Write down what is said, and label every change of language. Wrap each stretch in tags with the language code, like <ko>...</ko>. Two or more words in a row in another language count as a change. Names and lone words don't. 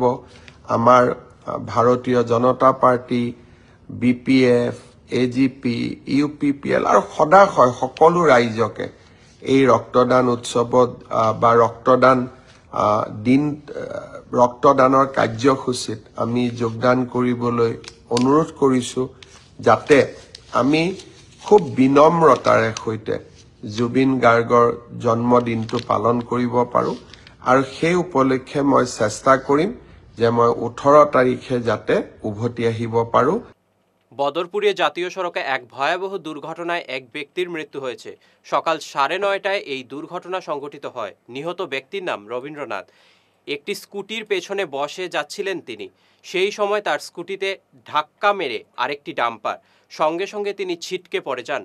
<as>আমাৰ ভাৰতীয় জনতা পাৰ্টি, BPF, AGP, UPPL আৰু সদাশয় সকলো ৰাইজকে এই ৰক্তদান উৎসৱত বা ৰক্তদানৰ কাৰ্যসূচীত আমি যোগদান কৰিবলৈ অনুৰোধ কৰিছো, যাতে আমি খুব বিনম্ৰতাৰে সৈতে জুবিন গাৰ্গৰ জন্মদিনটো পালন কৰিব পাৰো। আৰু সেই উপলক্ষে মই চেষ্টা কৰিম যে মই 18 তাৰিখে যাতে উভতি আহিব পাৰো।</as> <bn>বদরপুরে জাতীয় সড়কে এক ভয়াবহ দুর্ঘটনায় এক ব্যক্তির মৃত্যু হয়েছে। সকাল 9:30টায় এই দুর্ঘটনা সংঘটিত হয়। নিহত ব্যক্তির নাম রবীন্দ্রনাথ। একটি স্কুটির পেছনে বসে যাচ্ছিলেন তিনি। সেই সময় তার স্কুটিতে ধাক্কা মেরে আরেকটি ডাম্পার। সঙ্গে সঙ্গে তিনি ছিটকে পড়ে যান।</bn>